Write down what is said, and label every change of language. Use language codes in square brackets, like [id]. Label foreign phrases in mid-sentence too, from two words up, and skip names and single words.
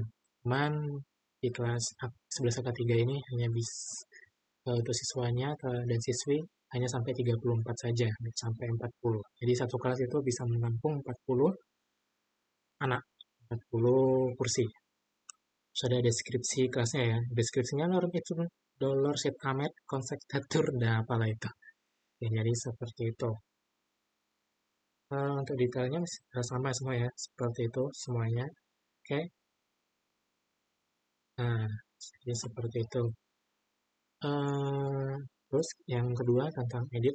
[id] Cuman di kelas 11 angka 3 ini hanya bisa untuk siswanya dan siswi hanya sampai 34 saja, sampai 40. Jadi satu kelas itu bisa menampung 40 anak, 40 kursi. Terus ada deskripsi kelasnya ya. Deskripsinya [la] lorem ipsum dolor sit amet konsektatur [id] dan apalah itu. Ya, jadi seperti itu. Untuk detailnya sama semua ya, seperti itu semuanya. Oke, nah jadi seperti itu. Eh, Terus yang kedua tentang edit.